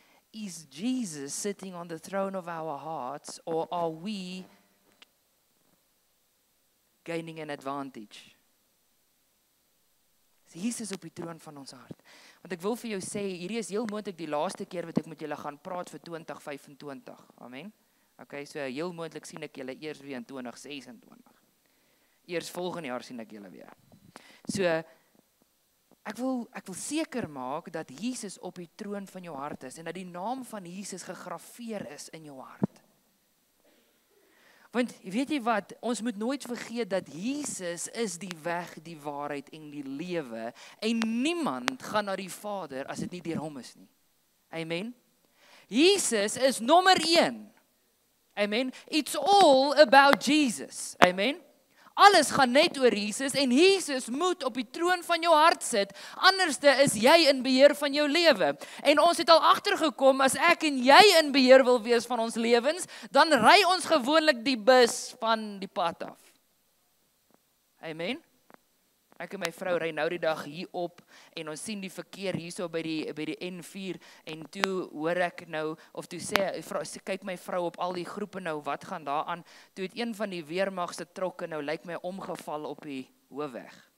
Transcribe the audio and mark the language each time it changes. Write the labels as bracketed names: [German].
[English] Is Jesus sitting on the throne of our hearts, or are we gaining an advantage? [Afrikaans] Jesus op die troon van ons hart. Want ek wil vir jou sê, hierdie is heel moontlik die laaste keer wat ek met julle gaan praat vir 2025. Amen. Okay, so heel moontlik sien ek julle eers weer in 2026. Eers volgende jaar sien ek julle weer. So ek wil seker maak dat Jesus op die troon van jou hart is en dat die naam van Jesus gegraveer is in jou hart. Want weet jy wat, ons moet nooit vergeet dat Jesus is die weg, die waarheid en die lewe en niemand gaan na die Vader as dit nie deur hom is nie. Amen. Jesus is nommer 1. Amen. [English] It's all about Jesus. [Afrikaans] Amen. Alles gaan net oor Jesus en Jesus moet op die troon van jou hart sit, anderste is jy in beheer van jou lewe. En ons het al agtergekom, as ek en jy in beheer wil wees van ons lewens, dan ry ons gewoonlik die bus van die pad af. Amen. Ek en my vrou ry nou die dag hier op en ons sien die verkeer hierso by die N4 en toe hoor ek nou, of toe kyk my vrou op al die groepe nou, wat gaan daar aan? Toe het een van die weermag se trokke nou lyk my omgeval op die hoofweg.